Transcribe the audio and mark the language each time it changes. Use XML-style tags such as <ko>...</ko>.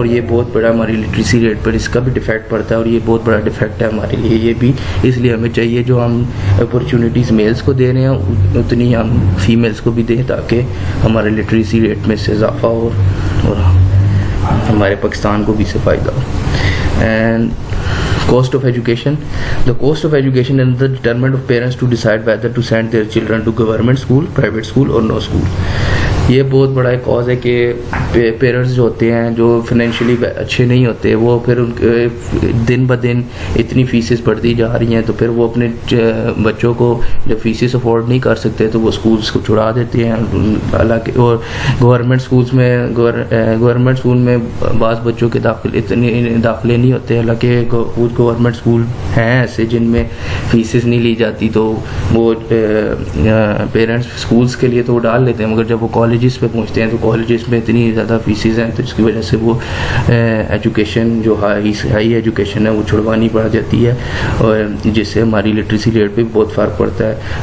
<ur>اور یہ بہت بڑا ہماری لٹریسی ریٹ پر اس کا بھی ڈیفیکٹ پڑتا ہے، اور یہ بہت بڑا ڈیفیکٹ ہے ہمارے لیے. یہ بھی اس لیے ہمیں چاہیے جو ہم اپرچونیٹیز میلس کو دے رہے ہیں اتنی ہم فیمیلس کو بھی دیں، تاکہ ہمارے لٹریسی ریٹ میں سے اضافہ ہو اور ہمارے پاکستان کو بھی سے فائدہ ہو.</ur> <en>And cost of education, the cost of education and the determinant of parents to decide whether to send their children to government school, private school or no school.</en> <ur>یہ بہت بڑا ایک کاز ہے کہ پیرنٹس جو ہوتے ہیں جو فائنینشلی اچھے نہیں ہوتے، وہ پھر ان کے دن بہ دن اتنی فیسز بڑھتی جا رہی ہیں، تو پھر وہ اپنے بچوں کو جب فیسز افورڈ نہیں کر سکتے تو وہ اسکولس کو چھڑا دیتے ہیں. حالانکہ اور گورنمنٹ اسکول میں بعض بچوں کے داخلے نہیں ہوتے، حالانکہ کچھ گورنمنٹ اسکول ہیں ایسے جن میں فیسز نہیں لی جاتی، تو وہ پیرنٹس اسکولس کے لیے تو وہ ڈال لیتے ہیں، مگر جب وہ کالجز پہ پہنچتے ہیں تو کالجز میں اتنی زیادہ فیسز ہیں، تو اس کی وجہ سے وہ ایجوکیشن جو ہائی ایجوکیشن ہے وہ چھڑوانی پڑ جاتی ہے، اور جس سے ہماری لٹریسی ریٹ پہ بھی بہت فرق پڑتا ہے.</ur>